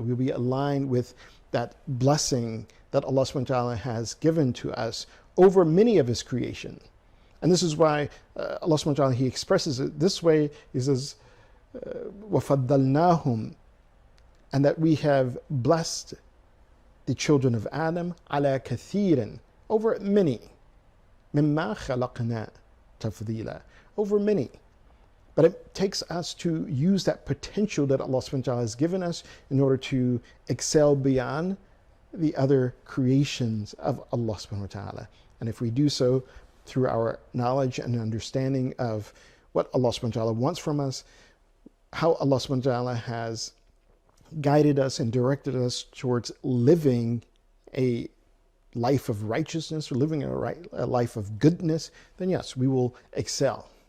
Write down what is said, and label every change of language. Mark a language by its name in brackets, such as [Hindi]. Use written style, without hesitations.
[English] We'll be aligned with that blessing that Allah subhanahu wa ta'ala has given to us over many of his creation. And this is why Allah subhanahu wa ta'ala, he expresses it this way. He says, [Arabic] وَفَضَّلْنَاهُمْ, [English] and that we have blessed the children of Adam [Arabic] عَلَى كَثِيرٍ, [English] over many. [Arabic] مِمَّا خَلَقْنَا تَفْضِيلًا, [English] over many. But it takes us to use that potential that Allah subhanahu wa ta'ala has given us in order to excel beyond the other creations of Allah subhanahu wa ta'ala. And if we do so through our knowledge and understanding of what Allah subhanahu wa ta'ala wants from us, how Allah subhanahu wa ta'ala has guided us and directed us towards living a life of righteousness, or living a life of goodness, then yes, we will excel.